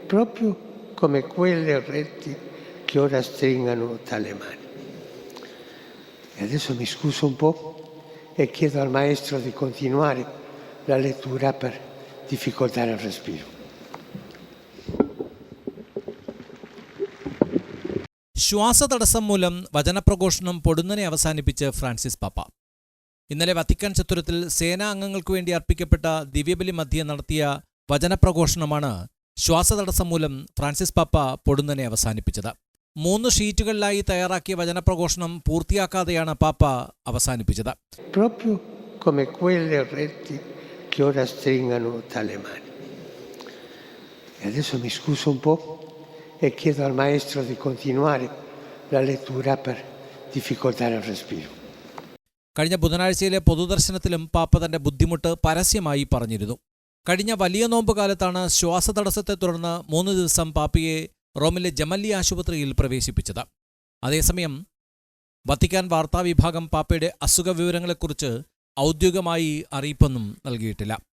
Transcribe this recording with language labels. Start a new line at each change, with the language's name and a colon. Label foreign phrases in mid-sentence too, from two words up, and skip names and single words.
Italian: proprio come quelle reti che ora stringano tale mani. E adesso mi scuso un po' e chiedo al maestro di continuare la lettura per difficoltà nel respiro.
Malayalam: ശ്വാസതടസ്സം മൂലം വചനപ്രഘോഷണം പൊടുന്നനെ അവസാനിപ്പിച്ച് ഫ്രാൻസിസ് പാപ്പ. ഇന്നലെ വത്തിക്കാൻ ചത്തുരത്തിൽ സേനാ അംഗങ്ങൾക്ക് വേണ്ടി അർപ്പിക്കപ്പെട്ട ദിവ്യബലി മധ്യേ നടത്തിയ വചനപ്രഘോഷണമാണ് ശ്വാസതടസ്സം മൂലം ഫ്രാൻസിസ് പാപ്പ പൊടുന്നനെ അവസാനിപ്പിച്ചത്. 3 ഷീറ്റുകളിലായി തയ്യാറാക്കിയ വചനപ്രഘോഷണം പൂർത്തിയാക്കാതെയാണ് പാപ്പ അവസാനിപ്പിച്ചത്.
Italian: Proprio come quelle reti che ora stringano tale mani. E adesso mi scuso un po' e chiedo al maestro di continuare la lettura per difficoltà nel respiro.
Malayalam: കഴിഞ്ഞ ബുധനാഴ്ചയിലെ പൊതുദർശനത്തിലും പാപ്പ തന്റെ ബുദ്ധിമുട്ട് പരസ്യമായി പറഞ്ഞിരുന്നു. കഴിഞ്ഞ വലിയ നോമ്പ് കാലത്താണ് ശ്വാസതടസ്സത്തെ തുടർന്ന് 3 ദിവസം പാപ്പയെ റോമിലെ ജമല്ലി ആശുപത്രിയിൽ പ്രവേശിപ്പിച്ചത്. അതേസമയം വത്തിക്കാൻ വാർത്താവിഭാഗം പാപ്പയുടെ അസുഖവിവരങ്ങളെക്കുറിച്ച് ഔദ്യോഗികമായി അറിയിപ്പൊന്നും നൽകിയിട്ടില്ല.